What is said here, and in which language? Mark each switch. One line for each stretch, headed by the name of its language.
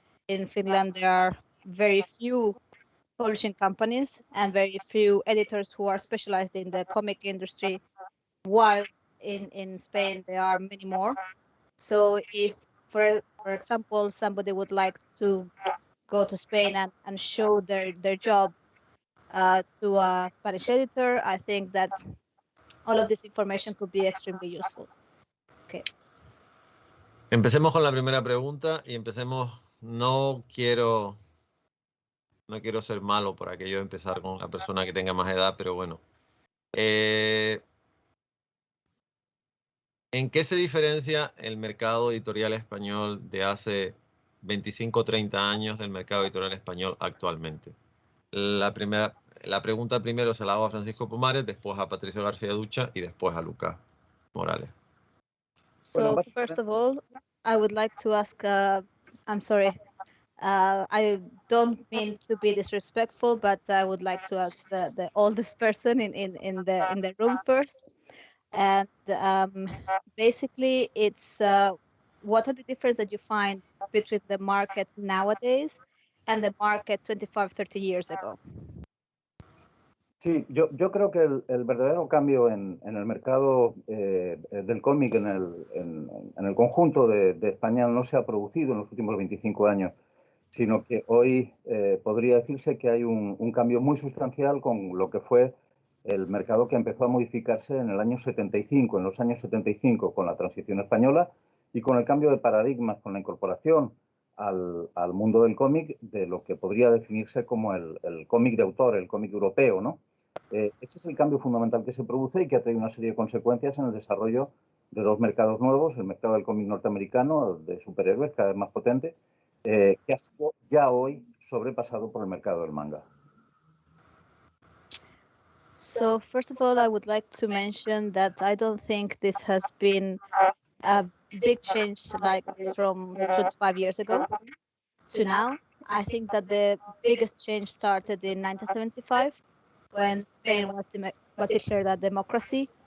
English: In Finland, there are very few publishing companies and very few editors who are specialized in the comic industry, while in Spain there are many more. So if, for example, somebody would like to go to Spain and show their job to a Spanish editor, I think that all of this information could be extremely useful. Okay.
Spanish: Empecemos con la primera pregunta y no quiero ser malo por aquello de empezar con la persona que tenga más edad, pero bueno. ¿En qué se diferencia el mercado editorial español de hace 25 o 30 años del mercado editorial español actualmente? La pregunta primero se la hago a Francisco Pomares, después a Patricio García Ducha y después a Lucas Morales.
English: So first of all, I would like to ask, I'm sorry, I don't mean to be disrespectful, but I would like to ask the oldest person in the room first. And basically, it's what are the differences that you find between the market nowadays and the market 25, 30 years ago?
Spanish: Sí, yo creo que el verdadero cambio en el mercado del cómic en el conjunto de España no se ha producido en los últimos 25 años, sino que hoy podría decirse que hay un cambio muy sustancial con lo que fue el mercado que empezó a modificarse en el año 75, en los años 75, con la transición española y con el cambio de paradigmas, con la incorporación al mundo del cómic de lo que podría definirse como el cómic de autor, el cómic europeo, ¿no? Ese es el cambio fundamental que se produce y que ha traído una serie de consecuencias en el desarrollo de dos mercados nuevos, el mercado del cómic norteamericano, de superhéroes, cada vez más potente, que ha sido ya hoy sobrepasado por el mercado del manga.
English: So first of all, I would like to mention that I don't think this has been a big change like from 25 years ago to now. I think that the biggest change started in 1975 when Spain was declared a democracy.